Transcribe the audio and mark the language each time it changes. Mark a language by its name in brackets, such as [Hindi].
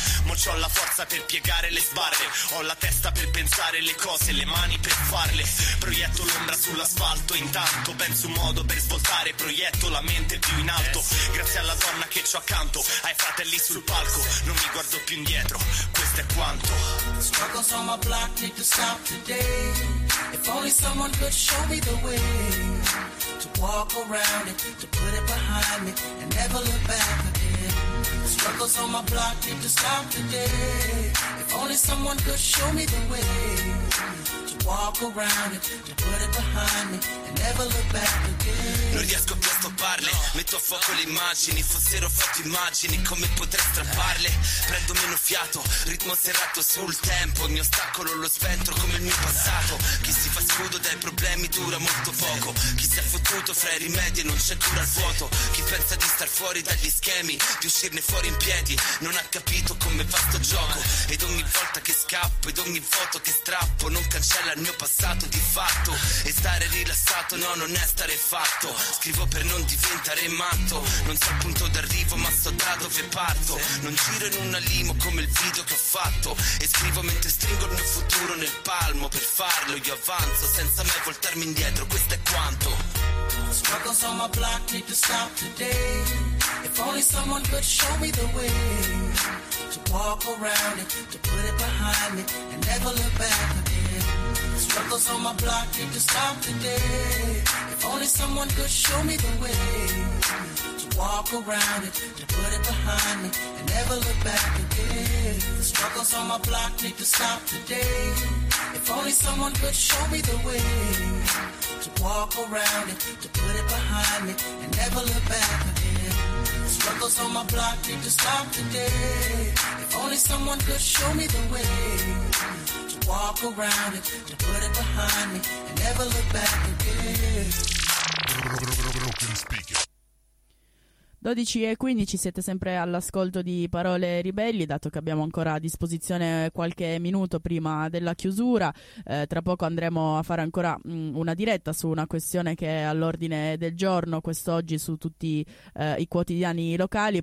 [Italian] Mo c'ho la forza per piegare le sbarre, ho la testa per pensare le cose, le mani per farle. Proietto l'ombra sull'asfalto, intanto penso un modo per svoltare, proietto la mente più in alto. Grazie alla donna che c'ho accanto, ai fratelli sul palco, non mi guardo più indietro, questo è quanto. [English] Struggles on my block need to stop today. If only someone could show me the way to walk around it, to put it behind me and never look back again. Struggles on my block need to stop today. If only someone could show me the way to walk around it, to put it behind me and never look back again. [Italian] Non riesco più a stopparle, metto a fuoco le immagini, fossero foto immagini, come potrei strapparle? Prendo meno fiato, ritmo serrato sul tempo, il mio ostacolo lo spettro come il mio passato. Chi si fa scudo dai problemi dura molto poco, chi si è fottuto fra i rimedi non c'è cura al vuoto. Chi pensa di star fuori dagli schemi, di uscirne fuori in piedi, non ha capito come va sto gioco. Ed ogni volta che scappo, ed ogni foto che strappo, non cancella il mio passato di fatto. E stare rilassato, no, non è stare fatto. Scrivo per non diventare matto, non so il punto d'arrivo ma so da dove parto. Non giro in una limo come il video che ho fatto, e scrivo mentre stringo il mio futuro nel palmo. Per farlo io avanzo senza mai voltarmi indietro, questo è quanto. [English] Struggles on my block need to stop today. If only someone could show me the way to walk around it, to put it behind me and never look back again. Struggles on my block need to stop today. If only someone could show me the way to walk around it, to put it behind me and never look back again. Struggles on my block need to stop today. If only someone could show me the way to walk around it, to put it behind me and never look back again. Struggles on my block need to stop today. If only someone could show me the way to walk around it, to put it behind me and never look back again. [Italian] 12:15, siete sempre all'ascolto di Parole Ribelli, dato che abbiamo ancora a disposizione qualche minuto prima della chiusura. Tra poco andremo a fare ancora una diretta su una questione che è all'ordine del giorno quest'oggi su tutti i quotidiani locali.